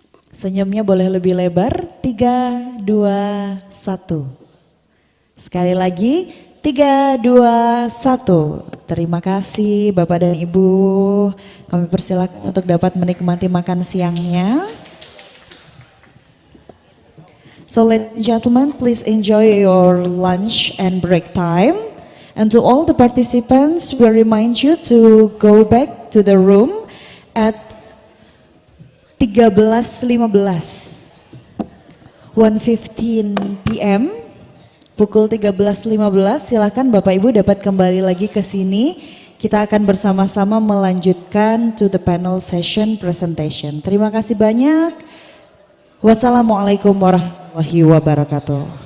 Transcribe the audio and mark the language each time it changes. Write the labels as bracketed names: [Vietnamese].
[Indonesian] Senyumnya boleh lebih lebar, 3, 2, 1. Sekali lagi, 3, 2, 1. Terima kasih Bapak dan Ibu. Kami persilakan untuk dapat menikmati makan siangnya. [English] So ladies and gentlemen, please enjoy your lunch and break time. And to all the participants, we remind you to go back to the room at 13.15. [Indonesian] 1:15 PM, pukul 13.15, silakan Bapak Ibu dapat kembali lagi ke sini. Kita akan bersama-sama melanjutkan [English] to the panel session presentation. [Indonesian] Terima kasih banyak. Wassalamualaikum warahmatullahi wabarakatuh.